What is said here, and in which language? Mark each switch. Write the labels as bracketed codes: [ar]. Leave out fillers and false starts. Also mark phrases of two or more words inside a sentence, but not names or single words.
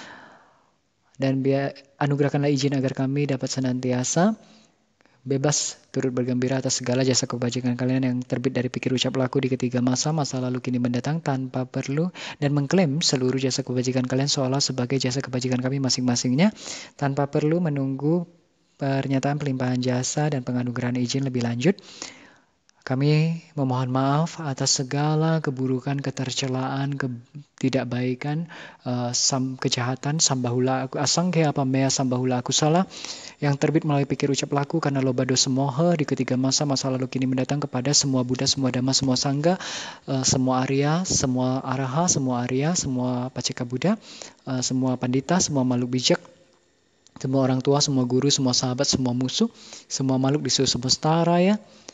[id] Dan anugerahkanlah izin agar kami dapat senantiasa bebas turut bergembira atas segala jasa kebajikan kalian yang terbit dari pikir ucap laku di ketiga masa lalu kini mendatang, tanpa perlu dan mengklaim seluruh jasa kebajikan kalian seolah sebagai jasa kebajikan kami masing-masingnya, tanpa perlu menunggu pernyataan pelimpahan jasa dan penganugerahan izin lebih lanjut. Kami memohon maaf atas segala keburukan, ketercelaan, ketidakbaikan, kejahatan, [pi] sambahula asangkya pamea sambahula akusala [id] yang terbit melalui pikir ucap laku karena [pi] loba dosa moha [id] di ketiga masa lalu kini mendatang kepada semua Buddha, semua Dhamma, semua Sangha, semua Arya, semua Araha, semua Arya, semua Paceka Buddha, semua Pandita, semua makhluk bijak, semua orang tua, semua guru, semua sahabat, semua musuh, semua makhluk di seluruh semesta raya.